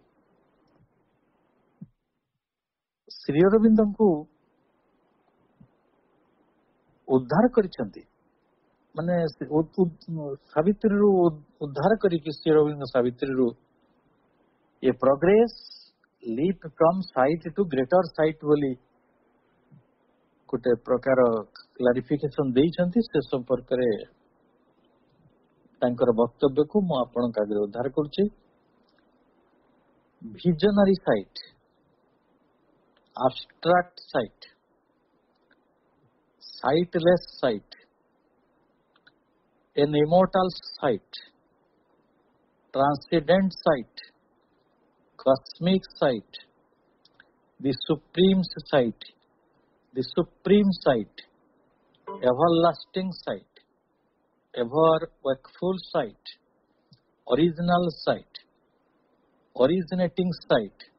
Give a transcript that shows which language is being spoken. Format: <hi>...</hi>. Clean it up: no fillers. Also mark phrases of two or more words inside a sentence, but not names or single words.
<or>ଶ୍ରୀ ଅରବିନ୍ଦଙ୍କୁ ଉଦ୍ଧାର କରିଛନ୍ତି, ମାନେ ସାବିତ୍ରୀରୁ ଉଦ୍ଧାର କରିକି ଶ୍ରୀ ଅରବିନ୍ଦ ସାବିତ୍ରୀରୁ ଏ</or> <en>progress leap from sight to greater sight</en> <or>ବୋଲି ଗୋଟେ ପ୍ରକାର କ୍ଲାରିଫିକେସନ ଦେଇଛନ୍ତି। ସେ ସମ୍ପର୍କରେ ତାଙ୍କର ବକ୍ତବ୍ୟକୁ ମୁଁ ଆପଣଙ୍କ ଆଗରେ ଉଦ୍ଧାର କରୁଛି।</or> <en>visionary sight, abstract sight, sightless sight, an immortal sight, transcendent sight, cosmic sight, the supreme sight, the supreme sight, everlasting sight, ever wakeful sight, original sight, originating sight,</en>